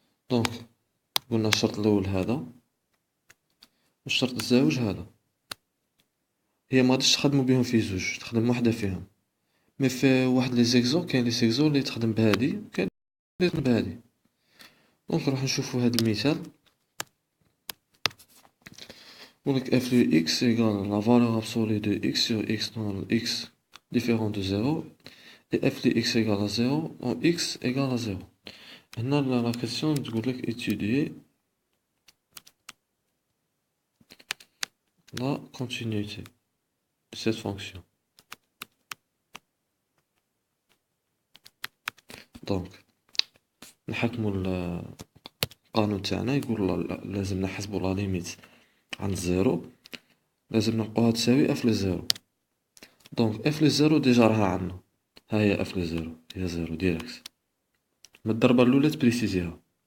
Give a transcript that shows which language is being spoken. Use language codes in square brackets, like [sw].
[ar] دونك قلنا الشرط الاول هذا والشرط الزاوج هذا، هي ما غاديش تخدمو بهم في زوج، تخدم واحدة فيهم. مي في واحد لي زيكزو، كاين لي زيكزو اللي تخدم بهادي وكاين اللي تخدم بهادي. دونك نروح نشوفو هاد المثال. يقولك [fr] f de x égale la valeur absolue de x sur x dans x différent de 0 et f de x égale à 0 dans x égale à 0. [ar] هنا لا كيسيون تقولك [fr] étudier la continuité de cette fonction. [ar] دونك نحكمو القانون تاعنا، يقول لازم نحسبو لا ليميت عند زيرو، لازم نلقوها تساوي اف لزيرو. دونك اف لزيرو ديجا راها عندنا، ها هي اف لزيرو هي زيرو ديريكت، من الضربة الأولى تبريسيزيها.